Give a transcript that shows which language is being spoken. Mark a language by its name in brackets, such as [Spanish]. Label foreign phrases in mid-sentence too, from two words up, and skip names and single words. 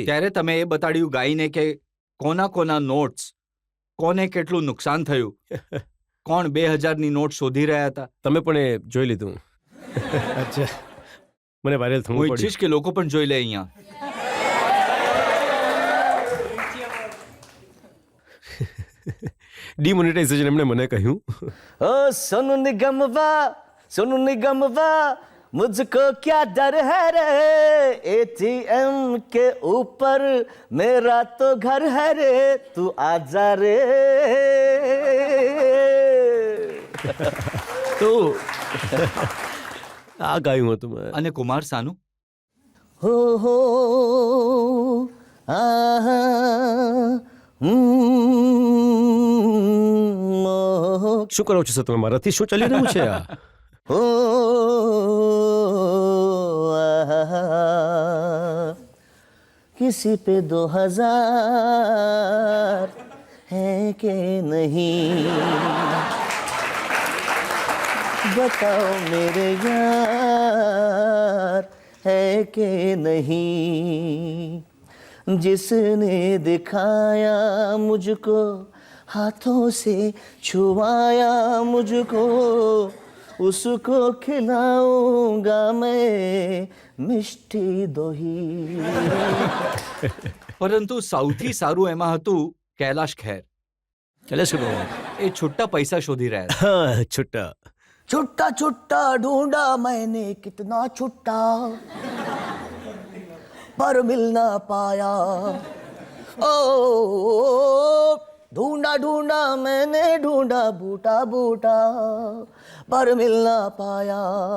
[Gujarati] ત્યારે તમે એ બતાડ્યું ગાઈને કે કોના નોટ્સ, કોને કેટલું નુકસાન થયું, કોણ 2000ની નોટ શોધી રહ્યા હતા. તમે પણ એ જોઈ લીધું. અચ્છા, મને વાયરલ થવું હું પડ્યું. ઈચ્છીશ કે લોકો પણ જોઈ લે અહીંયા. ડિમોનેટાઇઝેશન એમણે મને કહ્યું. [Hindi] ओ सोनू निगम वाह मुझको क्या डर है रे, एटीएम के ऊपर मेरा तो घर है रे, तू आजा रे. [Gujarati] તો આ ગાયું હતું મેં. અને કુમાર સાનુ, हो आहा શું કરો છો સર તમે મારાથી? શું ચાલી રહ્યું છે આ? [Hindi] हो आहा किसी पे 2000 है के नहीं, बताओ मेरे यार है के नहीं, जिसने दिखाया मुझको, हाथों से छुआया मुझको, उसको खिलाऊंगा मैं [Bangla] মিষ্টি দই. [Gujarati] પરંતુ સૌથી સારું એમાં હતું કૈલાશ ખેર. ચાલે શું કહું? એ છુટ્ટા પૈસા શોધી રહ્યા હતા. હા, છૂટા. [Hindi] छुट्टा छुट्टा ढूंढा मैंने कितना छुट्टा, पर मिल ना पाया. ओ ढूंढा ढूंढा मैंने ढूंढा बूटा बूटा, पर मिल ना पाया.